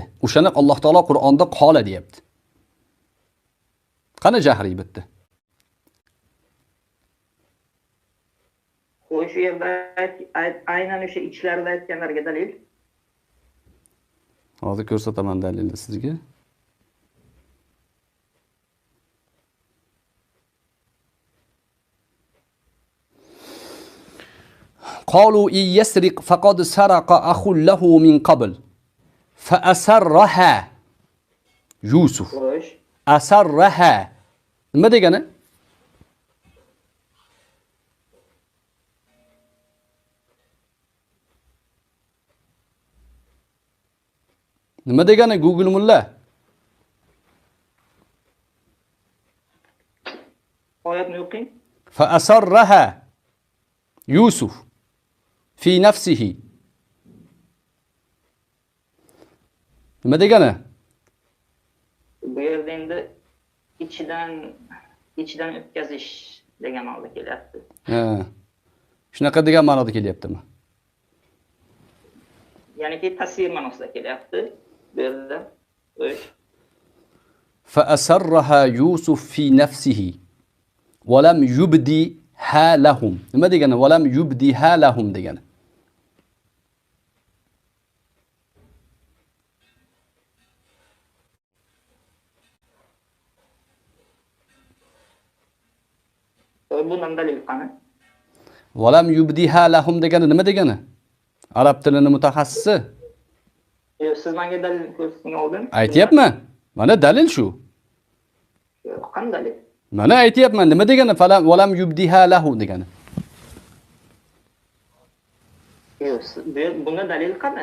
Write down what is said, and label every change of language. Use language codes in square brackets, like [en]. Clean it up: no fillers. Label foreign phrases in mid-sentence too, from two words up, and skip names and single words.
[uz] O'shani Alloh taolo Qur'onda qola deyapti. Qani jahriy bitdi? Xo'sh, shu yerda aynan o'sha ichlarida aytganlarga dalil. Hozir ko'rsataman dalilni sizga. [ar] قالوا إن يسرق فقد سرق أخ له من قبل فأسرها يوسف [uz] Xo'sh. أسرها nima degani? Nima degani Google mulla? Oyatni o'qing. [ar] فأسرها يوسف في نفسه [uz] nima degani? Bu yerda endi ichidan o'tkazish degan ma'noda kelyapti. Ha. Shunaqa degan ma'noda kelyaptimi? Ya'niki tasvir ma'nosida kelyapti. Bu yerda [ar] فأسرها يوسف في نفسه ولم يبدها لهم [uz] nima degani? [ar] ولم يبدها لهم degani. [uz] bundan dalil qani? [ar] ولم يبدها لهم [uz] degani nima degani? Arab tilining mutaxassisi. Siz menga dalil ko'rsating oldin. Aytyapman. Mana dalil shu. Qanday dalil? Mana aytyapman. Nima degani? [ar] فلم ولم يبدها له degani. [uz] Bunda dalil qani?